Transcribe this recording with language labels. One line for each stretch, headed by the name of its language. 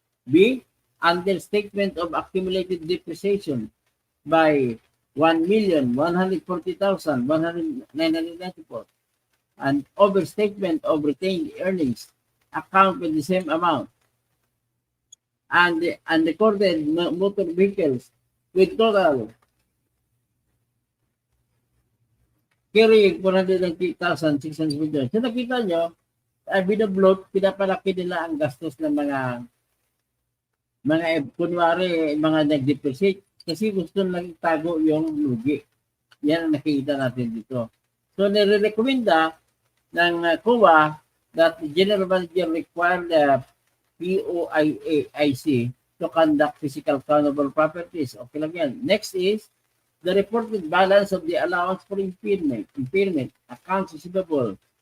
English: B, understatement of accumulated depreciation by 1,140,994 and overstatement of retained earnings account with the same amount and unrecorded motor vehicles with total carrying 403,600 million.
Filipino: So nakita nyo, binoblot, pinapalaki nila ang gastos ng mga kunwari, mga nag-depreciate kasi gusto lang itago yung lugi. Yan ang nakikita natin dito. So nire-recommenda ng COA
English: that the General Manager require the POIC to conduct physical countable properties.
Filipino: Okay lang yan.
English: Next is the reported balance of the allowance for impairment, accounts receivable.